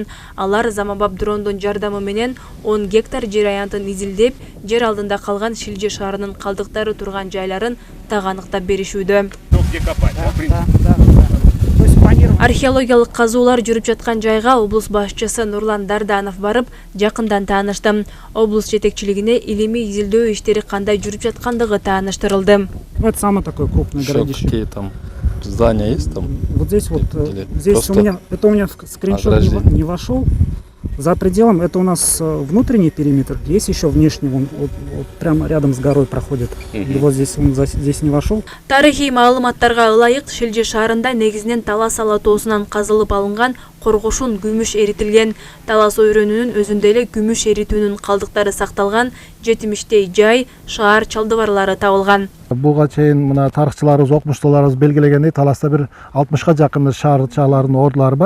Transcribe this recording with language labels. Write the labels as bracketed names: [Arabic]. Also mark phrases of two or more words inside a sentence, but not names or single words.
[Kyrgyz] Алар заманбап дрондун жардамы менен 10 гектар жер аянтын изилдеп, жер алдында калган Шелжи шаарынын калдыктары турган жайларын таганыктап беришүүдө. Археологиялык казуулар жүрүп жаткан жайга облус башчысы Нурлан Дарданов барып, жакындан таанышты. Облус жетекчилигине илимий изилдөө иштери кандай жүрүп жаткандыгы тааныштырылды. [Russian] Это самое такое крупное городище. Какие там здание есть там? Вот здесь вот, Или здесь просто это у меня скриншот ограждение? не вошел. За пределом это у нас внутренний периметр, есть еще внешний, вот прямо рядом с горой проходит. И вот здесь он здесь не вошел. [Kyrgyz] Тарихи маалыматтарга ылайык Шилже шаарында негизинен талас алатоосунан казылып алынган коргошун күмүш эритилген. Талас ойрөнүнүн өзүндө эле күмүш эритүүнүн калдыктары сакталган, 70 жай, шаар чалдыбарлары табылган. Буга чейин мына тарыхчыларыбыз, окумуштууларыбыз белгилегендей, Таласта бир 60га жакын шаарчалардын ордулары бар.